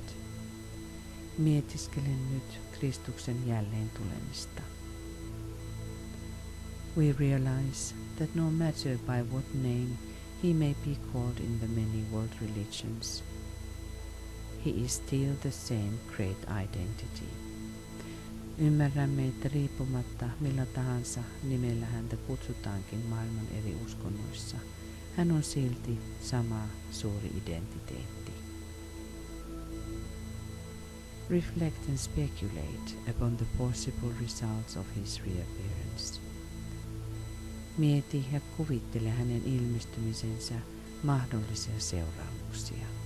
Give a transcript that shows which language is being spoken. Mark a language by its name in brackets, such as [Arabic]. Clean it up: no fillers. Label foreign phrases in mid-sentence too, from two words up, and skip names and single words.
[Finnish] Mietiskelen nyt Kristuksen jälleen tulemista. [English] We realize that no matter by what name he may be called in the many world religions, he is still the same great identity. [Finnish] Ymmärrämme, että riippumatta millä tahansa nimellä häntä kutsutaankin maailman eri uskonnoissa, hän on silti sama suuri identiteetti. [English] Reflect and speculate upon the possible results of his reappearance. [Finnish] Mieti ja kuvittele hänen ilmestymisensä mahdollisia seuraamuksia.